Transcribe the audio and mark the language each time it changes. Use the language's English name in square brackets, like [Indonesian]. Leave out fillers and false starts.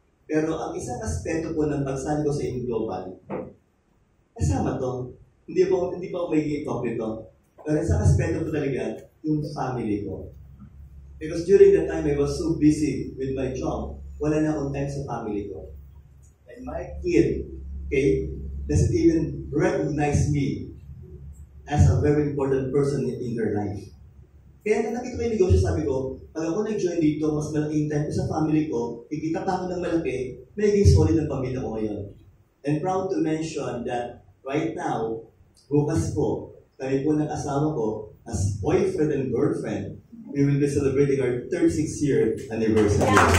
[Filipino] Pero ang isang aspeto po ng pagsali ko sa Global, kasama to. Hindi pa ako may ipokrito. Pero isang aspeto po talaga, yung family ko. [English] Because during that time, I was so busy with my job, [Filipino] wala na akong time sa family ko. [English] And my kid, okay, doesn't even recognize me as a very important person in their life. [Filipino] Kaya nang nakita ko yung negosyo, sabi ko, pag ako nag-join dito, mas malaking time ko sa family ko, kikita pa ako ng malaki, magiging solid ang pamilya ko ngayon. [English] And proud to mention that right now, [Filipino] bukas po, kami po ng asawa ko, [English] as boyfriend and girlfriend, we will be celebrating our 36th year anniversary.